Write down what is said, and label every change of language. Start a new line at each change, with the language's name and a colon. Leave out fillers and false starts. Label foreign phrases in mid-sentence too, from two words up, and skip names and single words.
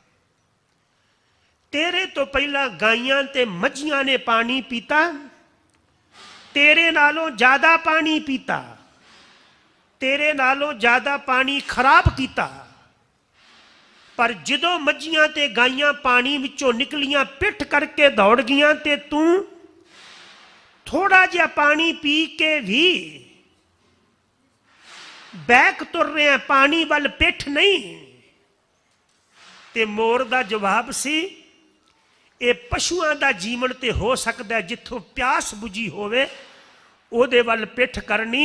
Punjabi: ਤੇਰੇ ਤੋਂ ਪਹਿਲਾਂ ਗਾਈਆਂ ਤੇ ਮੱਝੀਆਂ ਨੇ ਪਾਣੀ ਪੀਤਾ, ਤੇਰੇ ਨਾਲੋਂ ਜ਼ਿਆਦਾ ਪਾਣੀ ਪੀਤਾ, ਤੇਰੇ ਨਾਲੋਂ ਜ਼ਿਆਦਾ ਪਾਣੀ ਖਰਾਬ ਕੀਤਾ। ਪਰ ਜਦੋਂ ਮੱਝੀਆਂ ਤੇ ਗਾਈਆਂ ਪਾਣੀ ਵਿੱਚੋਂ ਨਿਕਲੀਆਂ, ਪਿੱਠ ਕਰਕੇ ਦੌੜ ਗਈਆਂ, ਤੇ ਤੂੰ ਥੋੜ੍ਹਾ ਜਿਹਾ ਪਾਣੀ ਪੀ ਕੇ ਭੀ ਬੈਕ ਤੁਰ ਰਹੇ ਹੈਂ, ਪਾਣੀ ਵੱਲ ਪਿੱਠ ਨਹੀਂ। ਤੇ ਮੋਰ ਦਾ ਜਵਾਬ ਸੀ, ਇਹ ਪਸ਼ੂਆਂ ਦਾ ਜੀਵਨ ਤੇ ਹੋ ਸਕਦਾ ਹੈ, ਜਿੱਥੋਂ ਪਿਆਸ ਬੁਝੀ ਹੋਵੇ ਓਹਦੇ ਵੱਲ ਪਿੱਠ ਕਰਨੀ।